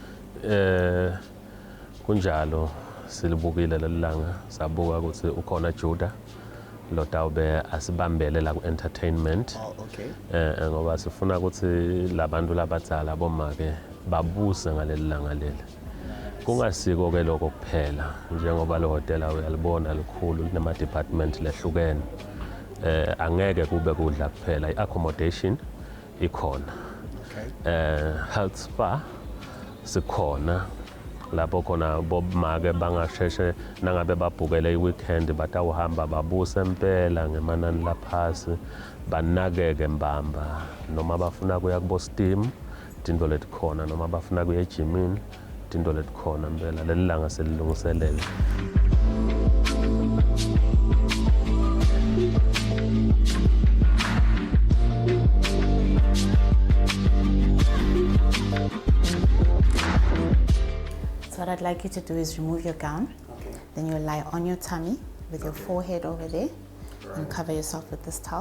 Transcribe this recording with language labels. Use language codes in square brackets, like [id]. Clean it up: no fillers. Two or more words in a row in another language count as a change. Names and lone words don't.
[ss] Kunjalo silibukile lelanga sabuka ukuthi ukhona Judah lotawube asibambele la ku-entertainment. [en] Oh, okay. [ss] Ngoba sifuna ukuthi labantu labadzala bomake babuse ngaleli langa leli. Kungasiko ke lokho kuphela njengoba lo hotela uyalibona likhulu linama department lehlukene. Angeke kube kudla kuphela, i-accommodation ikhona. Okay. [en] Health spa [ss] sikhona lapho khona bomake bangasheshe nangabe babhukele i-weekend batawuhamba babuse empela ngemanani laphasi banakeke mbamba, noma bafuna kuya kubo steam tinto letikhona, noma bafuna kuya ejimini tinto letikhona mpela. Leli langa selilungiselele. [en] What I'd like you to do is remove your gown. Okay. Then you'll lie on your tummy with your forehead over there and cover yourself with this towel.